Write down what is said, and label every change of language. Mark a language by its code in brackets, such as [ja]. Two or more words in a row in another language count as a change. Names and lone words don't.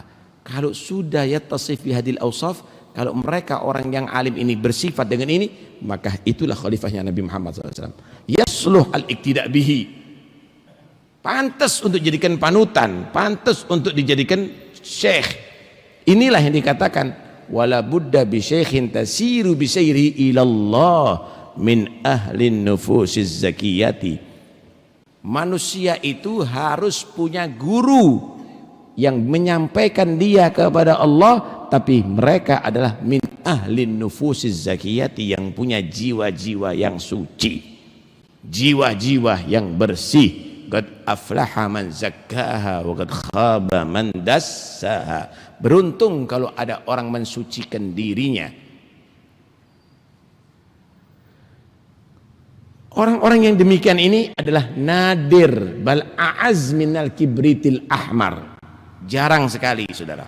[id] Kalau sudah [ar] يتصف بهذه الأوصاف, [id] kalau mereka orang yang alim ini bersifat dengan ini, maka itulah khalifahnya Nabi Muhammad SAW. [ar] يصلح الاقتداء به, [id] pantas untuk dijadikan panutan, pantas untuk dijadikan syekh. Inilah yang dikatakan [ar] ولا بد بشيخ تسير بسير إلى الله من أهل النفوس الزكية. [id] Manusia itu harus punya guru yang menyampaikan dia kepada Allah, tapi mereka adalah [ar] من أهل النفوس الزكية, [id] yang punya jiwa-jiwa yang suci, jiwa-jiwa yang bersih. [ar] قد أفلح من زكاها وقد خاب من دساها. [id] Beruntung kalau ada orang mensucikan dirinya. Orang-orang yang demikian ini adalah nadir, [ar] بل أعز من الكبريت الأحمر. [id] Jarang sekali, saudara.